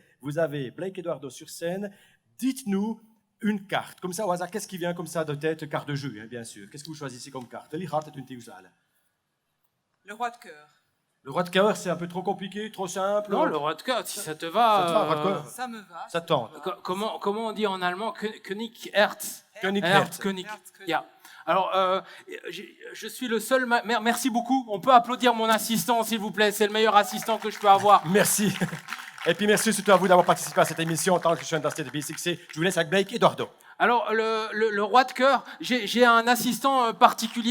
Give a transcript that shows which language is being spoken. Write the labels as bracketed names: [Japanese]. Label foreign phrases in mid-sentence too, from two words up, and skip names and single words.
[French] Vous avez Blake Eduardo sur scène. Dites-nous une carte, comme ça au hasard, qu'est-ce qui vient comme ça de tête, carte de jeu, hein, bien sûr. Qu'est-ce que vous choisissez comme carte? Le roi de cœur. Le roi de cœur, c'est un peu trop compliqué, trop simple? Non, le roi de cœur, si ça te va. Ça me va. Ça tente. Comment on dit en allemand? [German] König Herz. König Herz. [French] Yeah. Alors, je suis le seul... Merci beaucoup. On peut applaudir mon assistant, s'il vous plaît. C'est le meilleur assistant que je peux avoir. Merci. Et puis merci surtout à vous d'avoir participé à cette émission en tant que chaîne d'Institut de B6C. Je vous laisse avec Blake Eduardo. Alors, le roi de cœur, j'ai un assistant particulier.